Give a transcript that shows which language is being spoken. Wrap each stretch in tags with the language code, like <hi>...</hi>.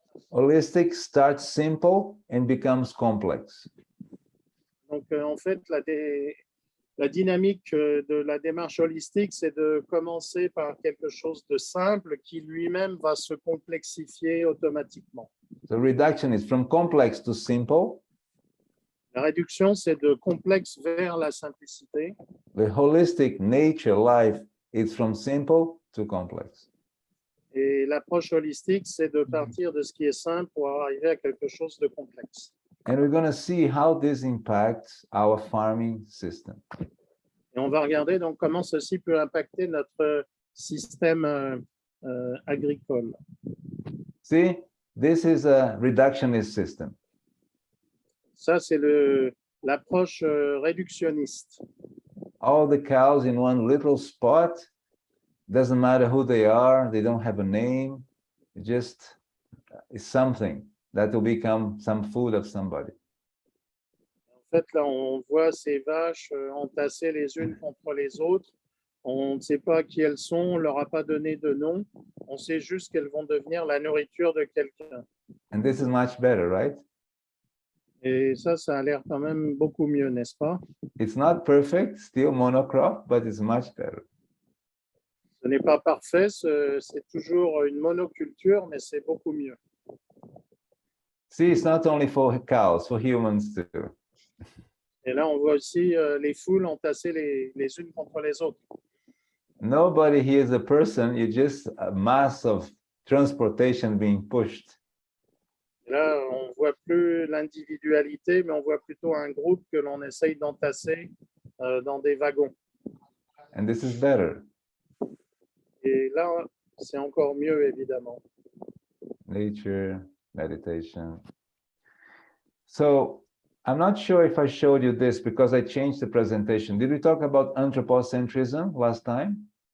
<en>Holistic starts simple and becomes complex.</en> <fr>Donc, en fait, la dynamique de la démarche holistique, c'est de commencer par quelque chose de simple qui lui-même va se complexifier automatiquement.</fr> <en>The reduction is from complex to simple.</en> <fr>La réduction, c'est de complexe vers la simplicité.</fr> <en>The holistic nature life is from simple to complex.</en> <fr>Et l'approche holistique, c'est de partir de ce qui est simple pour arriver à quelque chose de complexe.</fr> <en>And we're going to see how this impacts our farming system.</en> <fr>Et on va regarder donc comment ceci peut impacter notre système agricole.</fr> <en>See, this is a reductionist system.</en> <fr>Ça, c'est l'approche réductionniste.</fr> <en>All the cows in one little spot, doesn't matter who they are, they don't have a name, it just is something that will become some food of somebody.</en> <fr>En fait, là, on voit ces vaches entassées les unes contre les autres. On ne sait pas qui elles sont, on ne leur a pas donné de nom. On sait juste qu'elles vont devenir la nourriture de quelqu'un.</fr> <en>And this is much better, right?</en> <fr>Et ça a l'air quand même beaucoup mieux, n'est-ce pas?</fr> <en>It's not perfect, still monocrop, but it's much better.</en> <fr>Ce n'est pas parfait, c'est toujours une monoculture, mais c'est beaucoup mieux.</fr> <en>See, it's not only for cows, for humans too.</en> <fr>Et là, on voit aussi les foules entassées les unes contre les autres.</fr> <en>Nobody here is a person, you're just a mass of transportation being pushed.</en> <fr>Et là, on ne voit plus l'individualité, mais on voit plutôt un groupe que l'on essaye d'entasser dans des wagons.</fr> <en>And this is better.</en> <fr>Et là, c'est encore mieux, évidemment.</fr> <en>Nature, meditation. So I'm not sure if I showed you this because I changed the presentation. Did we talk about anthropocentrism last time?</en>